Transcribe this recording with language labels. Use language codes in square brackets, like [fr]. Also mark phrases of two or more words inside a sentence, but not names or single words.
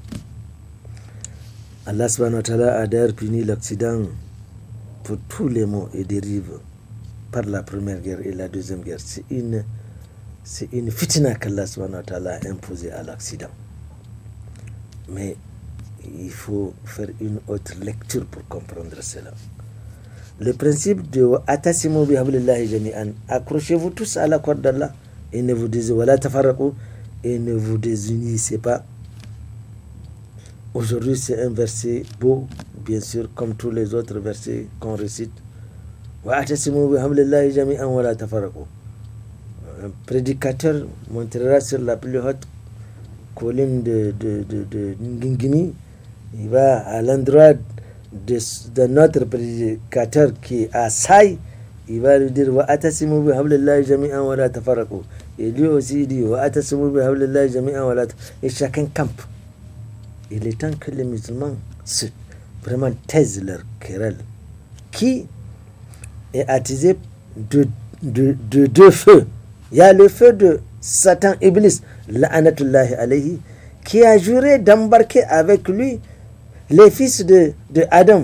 [fr] Allah [ar] سبحانه وتعالى [fr] a d'ailleurs puni l'Occident pour tous les maux et dérives par la première guerre et la deuxième guerre. C'est une fitna qu'Allah [ar] سبحانه وتعالى [fr] a imposée à l'Occident. Mais il faut faire une autre lecture pour comprendre cela. Le principe de [ar] اعتصموا بحبل الله جميعا, [fr] accrochez-vous tous à la corde d'Allah et ne vous et ne vous désunissez pas. Aujourd'hui, c'est un verset beau, bien sûr, comme tous les autres versets qu'on récite. [ar] واعتصموا بحبل الله جميعا ولا تفرقوا. [fr] Un prédicateur montrera sur la plus haute colline de Ngingimi. Il va à l'endroit de notre prédicateur qui est à Saï. Il va lui dire [ar] واعتصموا بحبل الله جميعا ولا تفرقوا. [fr] Et lui aussi il dit [ar] واعتصموا بحبل الله جميعا ولا تفرقوا. [fr] Et chacun campe. Il est temps que les musulmans vraiment taisent leur querelle, qui est attisé de deux feux. Il y a le feu de Satan Iblis, [ar] لعنة الله عليه, [fr] qui a juré d'embarquer avec lui les fils de Adam.